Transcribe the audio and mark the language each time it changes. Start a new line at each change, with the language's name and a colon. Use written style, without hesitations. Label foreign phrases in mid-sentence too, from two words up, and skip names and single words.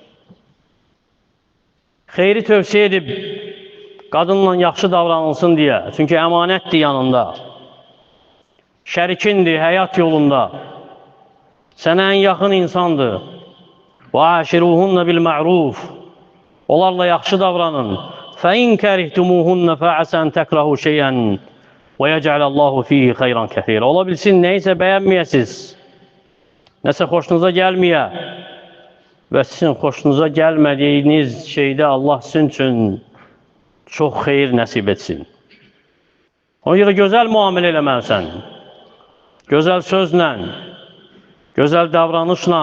Azerbaijani: Xeyri tövsiyə edib qadınla yaxşı davranılsın deyə. Çünki əmanətdir yanında. Şərikindir həyat yolunda. Sənə ən yaxın insandır.
Arabic: وعاشروهن بالمعروف.
Azerbaijani: Onlarla yaxşı davranın.
Arabic: فَاِنْ كَرِهْتُمُوهُنَّ فَعَسَى أَنْ تَكْرَهُ شَيْئًا وَيَجْعَلَ اللّٰهُ ف۪يهِ خَيْرًا كَثِيرًا.
Azerbaijani: Ola bilsin, neysə bəyənməyəsiz. Nəsə xoşunuza gəlməyə və sizin xoşunuza gəlmədiyiniz şeydə Allah sizin üçün çox xeyir nəsib etsin. Ona görə gözəl müamilə eləməlisən. Gözəl sözlə, gözəl davranışla.